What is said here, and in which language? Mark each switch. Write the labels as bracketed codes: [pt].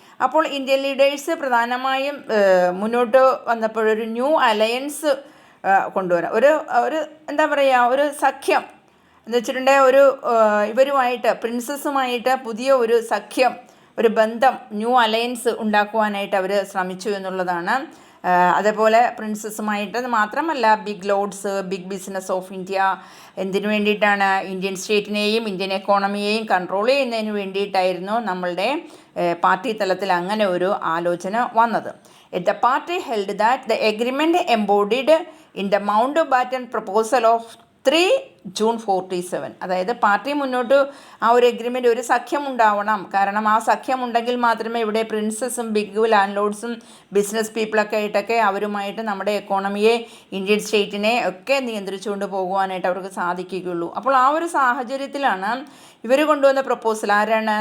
[ml] അപ്പോൾ Indian leaders പ്രധാനമായും മുന്നോട്ട് വന്നപ്പോഴൊരു ന്യൂ അലയൻസ് കൊണ്ടുവരാം, ഒരു എന്താ പറയുക, ഒരു സഖ്യം എന്ന് വെച്ചിട്ടുണ്ടെങ്കിൽ ഒരു ഇവരുമായിട്ട് പ്രിൻസസുമായിട്ട് പുതിയ ഒരു സഖ്യം, ഒരു ബന്ധം, ന്യൂ അലയൻസ് ഉണ്ടാക്കുവാനായിട്ട് അവർ ശ്രമിച്ചു എന്നുള്ളതാണ്. അതേപോലെ പ്രിൻസസുമായിട്ട് മാത്രമല്ല, big lords, big business of India, എന്തിനു വേണ്ടിയിട്ടാണ്? ഇന്ത്യൻ സ്റ്റേറ്റിനെയും ഇന്ത്യൻ എക്കോണമിയെയും കൺട്രോൾ ചെയ്യുന്നതിന് വേണ്ടിയിട്ടായിരുന്നു നമ്മളുടെ പാർട്ടി തലത്തിൽ അങ്ങനെ ഒരു ആലോചന വന്നത്. [en] The party held that the agreement embodied in the Mountbatten proposal of 3 June 47. [ml] അതായത് പാർട്ടി മുന്നോട്ട് ആ ഒരു എഗ്രിമെൻ്റ്, ഒരു സഖ്യം ഉണ്ടാവണം. കാരണം ആ സഖ്യം ഉണ്ടെങ്കിൽ മാത്രമേ ഇവിടെ പ്രിൻസസും ബിഗ് ലാൻഡ് ലോഡ്സും ബിസിനസ് പീപ്പിളൊക്കെ ആയിട്ടൊക്കെ അവരുമായിട്ട് നമ്മുടെ എക്കോണമിയെ, ഇന്ത്യൻ സ്റ്റേറ്റിനെ ഒക്കെ നിയന്ത്രിച്ചുകൊണ്ട് പോകുവാനായിട്ട് അവർക്ക് സാധിക്കുകയുള്ളൂ. അപ്പോൾ ആ ഒരു സാഹചര്യത്തിലാണ് ഇവർ കൊണ്ടുവന്ന പ്രപ്പോസൽ. ആരാണ്?